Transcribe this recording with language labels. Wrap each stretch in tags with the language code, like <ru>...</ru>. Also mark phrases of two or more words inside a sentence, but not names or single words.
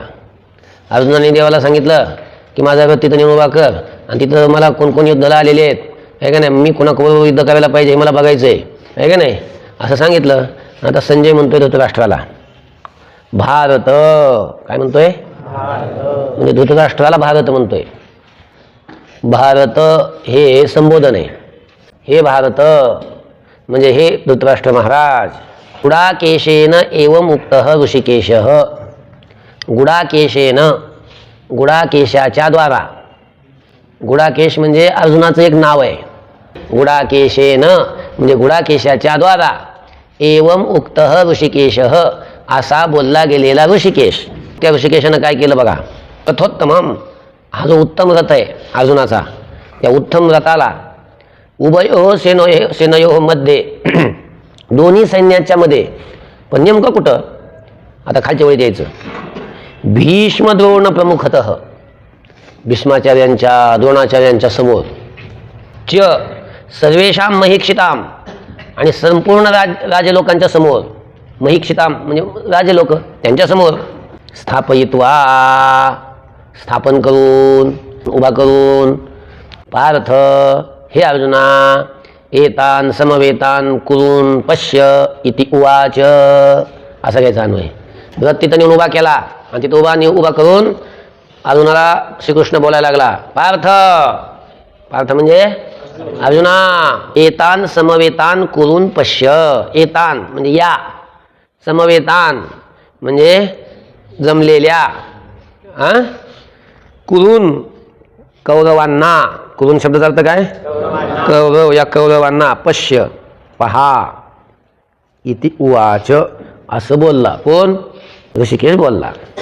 <mr>अर्जुनाने देवाला सांगितलं की माझा रथ तिथं नेऊन उभा कर आणि तिथं मला कोण कोण युद्धाला आलेले आहेत आहे का नाही, मी कोणाकोण युद्ध करायला पाहिजे हे मला बघायचं आहे का नाही, असं सांगितलं. आता संजय म्हणतोय धृतराष्ट्राला भारत, काय म्हणतोय? म्हणजे धृतराष्ट्राला भारत म्हणतोय. भारत हे संबोधन आहे. हे भारत म्हणजे हे धृतराष्ट्र महाराज.</mr> <sa>गुडाकेशेन एवं उक्तः ऋषिकेशः.</sa> <mr>गुडाकेशेन, गुडाकेशाच्या द्वारा. गुडाकेश म्हणजे अर्जुनाचं एक नाव आहे. गुडाकेशेन म्हणजे गुडाकेशाच्या द्वारा.</mr> <sa>एवं उक्तः ऋषिकेशः</sa> <mr>असा बोलला गेलेला ऋषिकेश. त्या ऋषिकेशानं काय केलं बघा. रथोत्तमम, हा जो उत्तम रथ आहे अर्जुनाचा, त्या उत्तम रथाला</mr> <sa>उभयो सेनयो मध्ये</sa> <mr>दोन्ही सैन्याच्या मध्ये, पण नेमकं कुठं? आता खालच्या वळी द्यायचं.</mr> <sa>भीष्म द्रोण प्रमुखतः,</sa> <mr>भीष्माचार्यांच्या द्रोणाचार्यांच्या समोर.</mr> <sa>च सर्वेषां महीक्षिताम,</sa> <mr>आणि संपूर्ण राजलोकांच्या समोर. महीक्षिताम म्हणजे राजलोक, त्यांच्या समोर. स्थापयित्वा, स्थापन करून, उभा करून. पार्थ, हे अर्जुना.</mr> <sa>एतान समवेतान कुरून पश्य इति उवाच.</sa> <mr>असा घ्यायचा अन्वय. रथ तिथं नेऊन उभा केला आणि तिथं उभा करून अर्जुनाला श्रीकृष्ण बोलायला लागला. पार्थ, पार्थ म्हणजे अर्जुना.</mr> <sa>एतान समवेतान कुरून पश्य.</sa> <mr>एतान म्हणजे या, समवेतान म्हणजे जमलेल्या, कुरून कौरवांना. कुरून शब्दाचा अर्थ काय? कौरव, या कौरवांना. पश्य पहा.</mr> <sa>इति उवाच</sa> <mr>असं बोलला. कोण? ऋषिकेश बोलला.</mr>